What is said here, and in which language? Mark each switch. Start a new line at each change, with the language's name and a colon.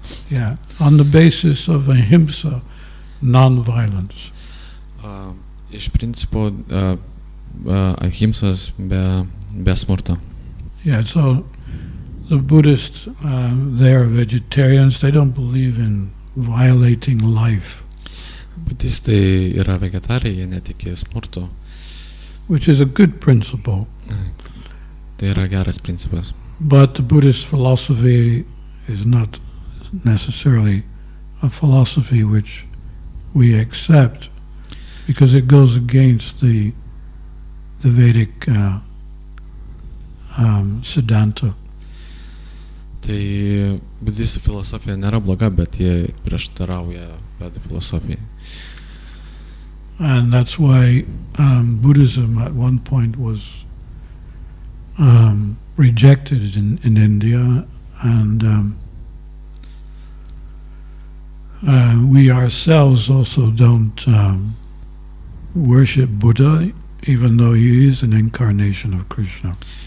English: Yeah, on the basis of ahimsa, non-violence.
Lithuanian: Iš principo ahimsas be smurto.
English: Yeah, so the Buddhists, they are vegetarians, they don't believe in violating life.
Lithuanian: Budistai yra vegetarai, jie netiki smurto.
English: Which is a good principle.
Lithuanian: Tai yra geras principas.
English: But the Buddhist philosophy is not necessarily a philosophy which we accept, because it goes against the Vedic Siddhanta.
Lithuanian: Tai budistų filosofija nėra bloga, bet jie prieštarauja Vedų filosofijai.
English: And that's why Buddhism at one point was rejected in India, and we ourselves also don't worship Buddha, even though he is an incarnation of Krishna.